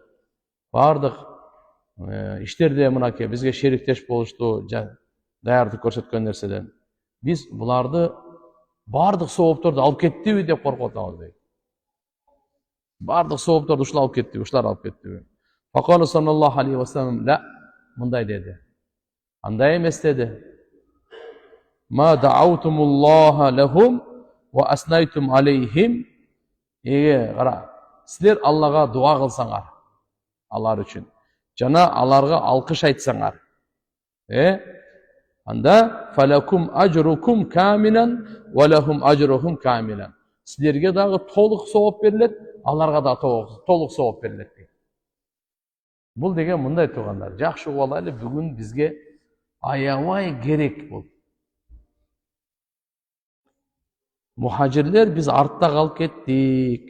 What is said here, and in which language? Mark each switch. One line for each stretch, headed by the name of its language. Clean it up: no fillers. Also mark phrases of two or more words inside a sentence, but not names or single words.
Kyrgyz: Бардык иштерде мынакей бизге шериктеш болушту, даярдык көрсөткөн нерседен. Биз буларды бардык соопторду алып кеттиби деп коркуп атабыз" дейт. Бардык соопторду ушулар алып кеттиби, ушулар алып кеттиби?
Arabic: فقال صلى الله عليه وسلم لا",
Kyrgyz: мындай деди. Андай эмес деди.
Arabic: "ما دعوتم الله لهم وأثنيتم عليهم."
Kyrgyz: Кара, силер Аллага дуа кылсаңар, алар үчүн, жана аларга алкыш айтсаңар, анда
Arabic: فلكم أجركم كاملا ولهم أجرهم كاملا.
Kyrgyz: Силерге дагы толук сооп берилет, аларга да толук сооп берилет дейт. Бул деген мындай туугандар, жакшы угуп алайлы, бүгүн бизге аябай керек бул. Мухажирлер биз артта калып кеттик.